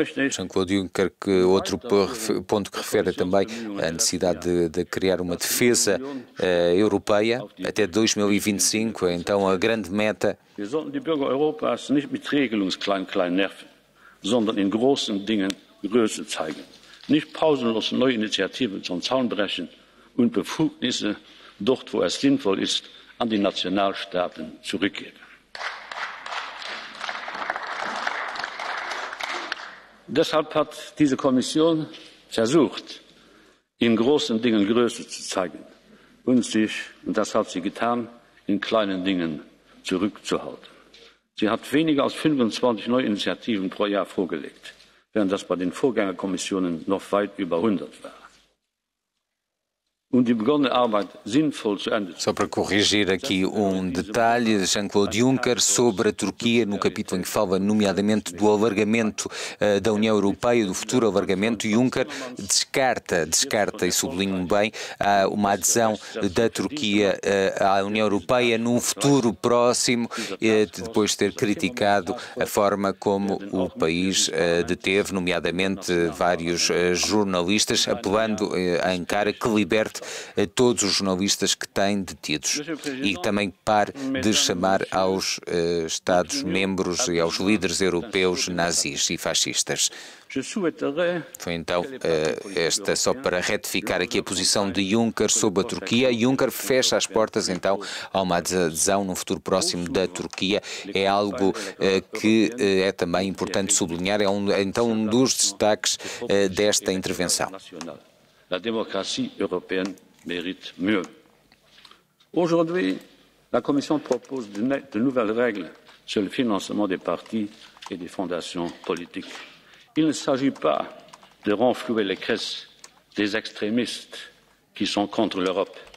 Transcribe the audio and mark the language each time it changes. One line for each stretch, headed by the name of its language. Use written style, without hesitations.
Portuguese: Jean-Claude Juncker, que outro ponto que refere também a necessidade de criar uma defesa europeia até 2025, então a grande meta.
German: Wir sollten die Bürger Europas nicht mit Regelungsklein-Klein nerven, sondern in großen Dingen Größe zeigen. Nicht pausenlos neue Initiativen zum Zaun brechen und Befugnisse dort, wo es sinnvoll ist, an die Nationalstaaten zurückgeben. Deshalb hat diese Kommission versucht, in großen Dingen Größe zu zeigen und sich, und das hat sie getan, in kleinen Dingen zurückzuhalten. Sie hat weniger als 25 neue Initiativen pro Jahr vorgelegt, während das bei den Vorgängerkommissionen noch weit über 100 war. die begonnene Arbeit sinnvoll zu Ende.
Portuguese: Só para corrigir aqui um detalhe, Jean-Claude Juncker sobre a Turquia, no capítulo em que fala nomeadamente do alargamento da União Europeia, do futuro alargamento, Juncker descarta, e sublinho bem, uma adesão da Turquia à União Europeia num futuro próximo, depois de ter criticado a forma como o país deteve, nomeadamente vários jornalistas, apelando a Ankara que liberte todos os jornalistas que têm detidos e também pare de chamar aos Estados-membros e aos líderes europeus nazis e fascistas. Foi então esta só para retificar aqui a posição de Juncker sobre a Turquia. Juncker fecha as portas então a uma adesão no futuro próximo da Turquia. É algo que é também importante sublinhar, então um dos destaques desta intervenção.
French: La démocratie européenne mérite mieux. Aujourd'hui, la Commission propose de nouvelles règles sur le financement des partis et des fondations politiques. Il ne s'agit pas de renflouer les caisses des extrémistes qui sont contre l'Europe.